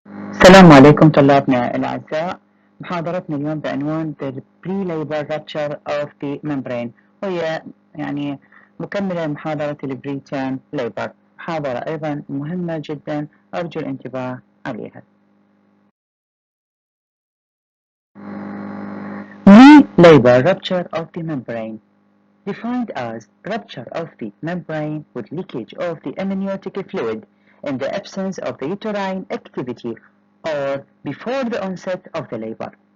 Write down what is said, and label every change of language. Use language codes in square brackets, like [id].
[ar] السلام عليكم طلابنا الأعزاء. محاضرتنا اليوم بعنوان The Pre-Labor Rupture of the Membrane، وهي مكملة لمحاضرة ال Pre-Term Labor. محاضرة أيضا مهمة جدا، أرجو الانتباه عليها. [en] Pre-Labor Rupture of the Membrane, defined as rupture of the membrane with leakage of the amniotic fluid in the absence of the uterine activity or before the onset of the labor.